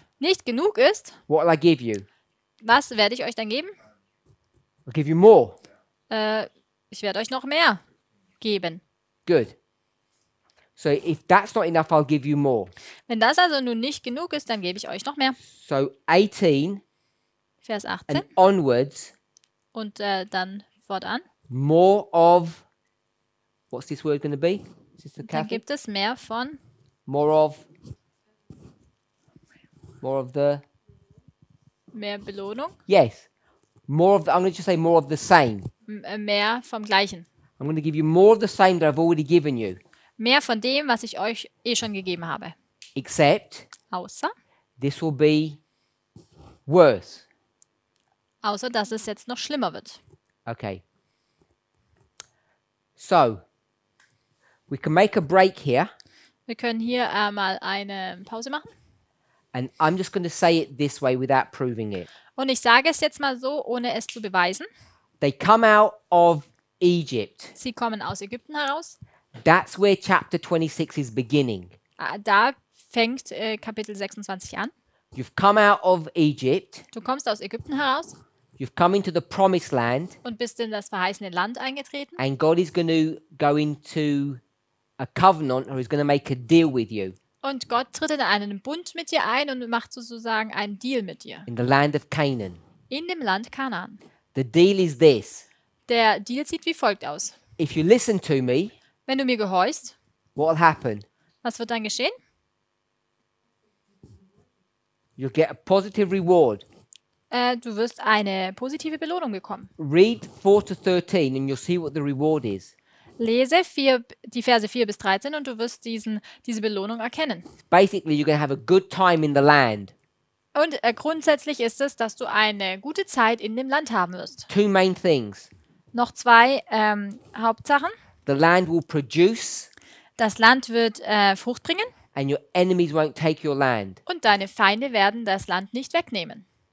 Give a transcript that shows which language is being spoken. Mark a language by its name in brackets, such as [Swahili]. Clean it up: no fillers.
[German] nicht genug ist, [English] what will I give you? [German] was werde ich euch dann geben? [English] I'll give you more. [German] Ich werde euch noch mehr geben. [English] Good. So if that's not enough, I'll give you more. [German] Wenn das also nun nicht genug ist, dann gebe ich euch noch mehr. [English] So 18 [German] Vers 18 [English] and onwards, [German] und dann fortan. [English] more of, what's this word going to be? Sister [German] Dann [English] Kathy? [German] gibt es mehr von [English] More of the, [German] mehr Belohnung, [English] yes. More of the, I'm going to just say more of the same. [German] mehr vom Gleichen. [English] I'm going to give you more of the same that I've already given you. [German] Mehr von dem, was ich euch schon gegeben habe. [English] Except [German] Außer, [English] this will be worse. [German] dass es jetzt noch schlimmer wird. [English] Okay. So, we can make a break here, [German] Wir können hier mal eine Pause machen. [English] and I'm just going to say it this way without proving it. [German] Und ich sage es jetzt mal so, ohne es zu beweisen. [English] They come out of Egypt. [German] Sie kommen aus Ägypten heraus. [English] That's where chapter 26 is beginning. [German] Da fängt Kapitel 26 an. [English] You've come out of Egypt. [German] Du kommst aus Ägypten heraus [English] You've come into the promised land, [German] und bist in das verheißene Land eingetreten. [English] and God is going to go into a covenant, or He's going to make a deal with you [German] Und Gott tritt in einen Bund mit dir ein und macht sozusagen einen Deal mit dir. [English] in the land of Canaan. [German] In dem Land Kanaan. [English] The deal is this: [German] Der Deal sieht wie folgt aus. [English] if you listen to me, [German] Wenn du mir gehorchst, [English] what will happen? [German] was wird dann geschehen? [English] You'll get a positive reward. [German] Du wirst eine positive Belohnung bekommen. [English] Read 4 to 13 and you'll see what the reward is. [German] Lese die Verse 4 bis 13 und du wirst diese Belohnung erkennen. [English] Basically, you're going to have a good time in the land. [German] Und grundsätzlich ist es, dass du eine gute Zeit in dem Land haben wirst. [English] Two main things. [German] Noch zwei Hauptsachen. [English] The land will produce [German] Das Land wird Frucht bringen [English] and your enemies won't take your land. [German] und deine Feinde werden das Land nicht wegnehmen.